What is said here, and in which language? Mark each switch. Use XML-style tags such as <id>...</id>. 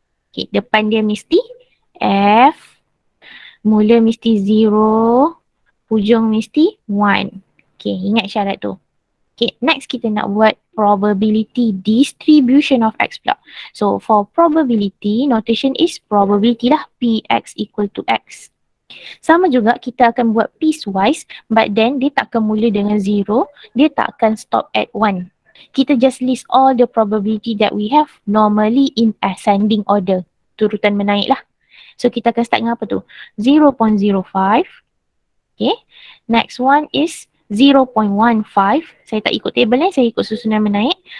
<ms>Okay, depan dia mesti F. Mula mesti 0. Hujung mesti 1. Okay, ingat syarat tu. Okay, next kita nak buat</ms> <en>probability distribution of X</en> <ms>pula.</ms> <en>So, for probability, notation is probability lah. Px equal to X.</en> <ms>Sama juga kita akan buat piecewise,</ms> <en>but then</en> <ms>dia tak akan mula dengan 0. Dia tak akan</ms> <en>stop at 1.</en> <ms>Kita</ms> <en>just list all the probability that we have normally in ascending order.</en> <ms>Turutan menaik lah. So, kita akan start dengan apa tu? 0.05. Okay.</ms> <en>Next one is 0.15.</en> <ms>Saya tak ikut table saya ikut susunan menaik.</ms>